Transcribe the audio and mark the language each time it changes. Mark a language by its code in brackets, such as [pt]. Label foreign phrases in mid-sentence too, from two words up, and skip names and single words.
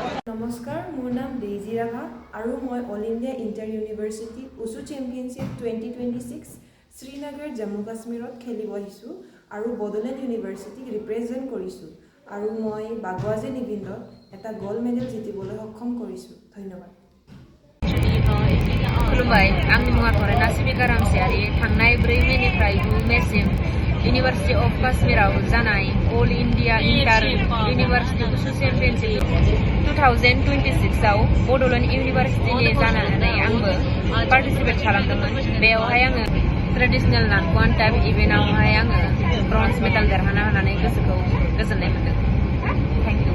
[as] নমস্কাৰ মোৰ নাম ডেইজি ৰাভা আৰু মই অল ইণ্ডিয়া ইণ্টাৰ ইউনিভাৰ্চিটি উছু চেম্পিয়নশ্বিপ 2026 শ্ৰীনগৰ জম্মু কাশ্মীৰত খেলিব আহিছোঁ আৰু বডোলেণ্ড ইউনিভাৰ্চিটিক ৰিপ্ৰেজেণ্ট কৰিছোঁ আৰু মই বাগৱাজে নিবিন্দত এটা [en] gold medal [as] জিতিবলৈ সক্ষম কৰিছোঁ ধন্যবাদ [brx] खुलुमबाय आंनि मुङा फरायना सिबिका रामसियारि थांनाय 4 मेनिफ्राय 9 मेसिम इउनिभार्सिटि अफ काश्मीराव जानाय अल इन्डिया इन्टार इउनिभार्सिटि उसु चेम्पियनशिप 2026 आव बड'लेण्ड इउनिभार्सिटिनि जानानै आंबो पार्टिसिपेट खालामदोंमोन बेयावहाय आङो ट्रेडिशनेल नानकवान टाइप इभेन्टआवहाय आङो [en] bronze medal [brx] देरहाना होनानै गोसोखौ गोजोननाय मोन्दों [en] thank you